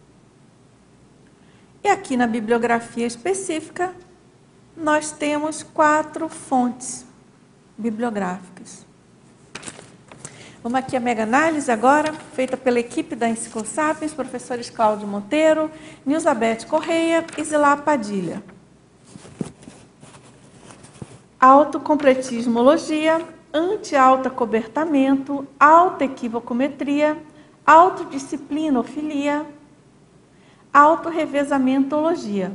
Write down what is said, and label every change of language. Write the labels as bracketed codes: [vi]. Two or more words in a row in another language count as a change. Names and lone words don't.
[pt] E aqui na bibliografia específica, nós temos 4 fontes bibliográficas. Vamos aqui a mega análise agora, feita pela equipe da Enciclosapiens, professores Cláudio Monteiro, Nilzabeth Correia e Zilá Padilha. Autocompletismologia, anti-autoacobertamento, autoequivocometria, autodisciplinofilia, autorrevesamentologia,